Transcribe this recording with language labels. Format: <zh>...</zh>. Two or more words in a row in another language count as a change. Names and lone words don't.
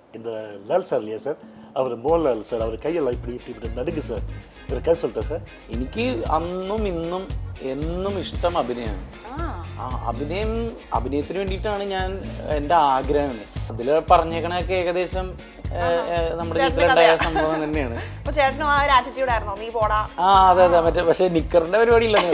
<ta>இந்த லால் சார் இல்லையா சார், அவர் மோகன்லால் சார், அவர் கையெல்லாம் இப்படி இப்படி இப்படி நடுங்கு சார்.</ta> <ml>ഒരു കൈ சொல்லிட்டா സാർ. എനിക്ക് അന്നും ഇന്നും എന്നും ഇഷ്ടം അഭിനയമാണ്. അഭിനയത്തിന് വേണ്ടിയിട്ടാണ് ഞാൻ എൻ്റെ ആഗ്രഹം. അതിൽ പറഞ്ഞേക്കണൊക്കെ ഏകദേശം നമ്മുടെ വീട്ടിലുണ്ടായ സംഭവം തന്നെയാണ്. അതെ അതെ, മറ്റേ പക്ഷെ നിക്കറിന്റെ പരിപാടി ഇല്ലെന്നേ.</ml>